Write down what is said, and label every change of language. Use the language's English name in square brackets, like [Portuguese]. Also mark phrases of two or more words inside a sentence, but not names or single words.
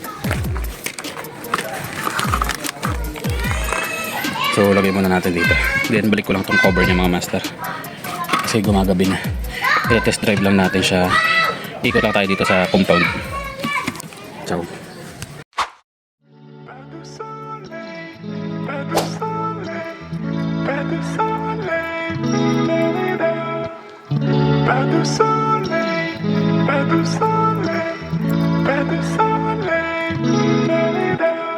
[Filipino] So lagay muna natin dito. Then balik ko lang itong cover niya mga master kasi gumagabi na. Pero [English] test drive [Filipino] lang natin siya. Ikot lang tayo dito sa compound. Ciao. [French] Pas de soleil, pas de soleil, pas de soleil, la-la-la.